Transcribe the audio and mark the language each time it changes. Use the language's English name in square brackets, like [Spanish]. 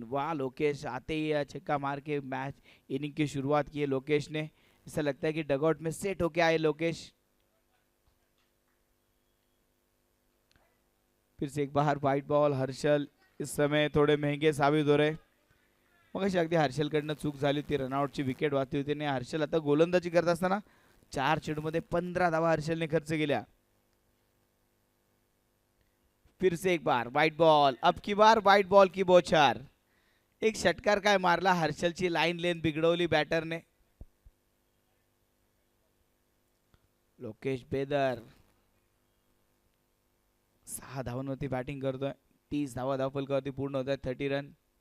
[Hindi] वाह लोकेश, आते ही छक्का मार के मैच इनिंग की शुरुआत की है लोकेश ने। ऐसा लगता है कि डगआउट में सेट होके आए लोकेश। फिर से एक बार वाइड बॉल। हर्षल इस समय थोडे महंगे साबित हो रहे। [Marathi] मगाशी अगदी हर्षलकडनं चूक झाली होती, रनआउटची विकेट वाचली होती आणि हर्षल आता गोलंदाजी करत असताना 4 चेंडूमध्ये 15 धावा हर्षलने खर्च केल्या। [Hindi] फिर से एक बार वाइड बॉल, अब की बार वाइड बॉल की बौछार। [Marathi] एक षटकार काय मारला, हर्षलची लाईन लेन बिघडवली बॅटरने। लोकेश बेदर 6 धावांवरती बॅटिंग करतोय। 30 धावा धावफलकावरती पूर्ण होत आहेत। [Hindi] 30 रन।